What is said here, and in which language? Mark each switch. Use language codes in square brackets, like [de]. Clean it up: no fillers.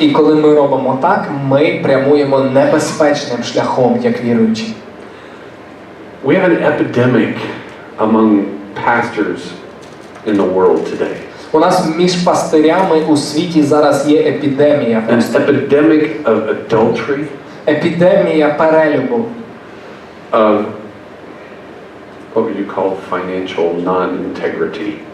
[uk] І коли ми робимо так, ми прямуємо небезпечним шляхом, як віруючі. [en] We have an epidemic among pastors in the world today. [uk] У нас між пастирями у світі зараз є епідемія. [en] An epidemic of adultery. [uk] епідемія перелюбу. [en] Of what would you call financial non-integrity?